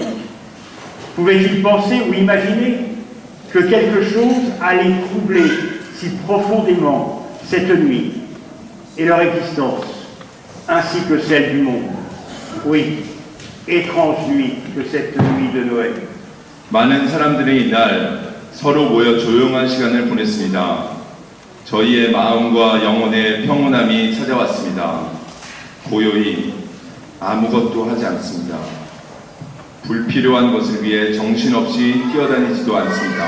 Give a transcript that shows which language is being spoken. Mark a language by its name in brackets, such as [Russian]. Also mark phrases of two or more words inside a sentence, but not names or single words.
[French] Pouvaient-ils penser ou imaginer que quelque chose allait troubler si profondément cette nuit et leur existence, ainsi que celle du monde? Oui, étrange nuit que cette nuit de Noël. [Korean] 많은 사람들이 이날 서로 모여 조용한 시간을 보냈습니다. 저희의 마음과 영혼의 평온함이 찾아왔습니다. 고요히 아무것도 하지 않습니다. 불필요한 것을 위해 정신없이 뛰어다니지도 않습니다.